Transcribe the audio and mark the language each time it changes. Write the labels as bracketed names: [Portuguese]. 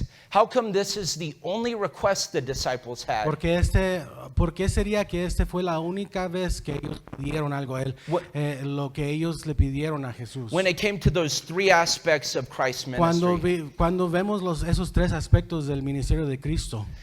[English] How come this is the only request the disciples had? [Spanish] ¿Por qué sería que este fue la única vez que ellos pidieron algo a él? Lo que ellos le pidieron a Jesús. [English] When it came to those three aspects of Christ's ministry, [Spanish] Cuando vemos esos tres aspectos del ministerio de Cristo,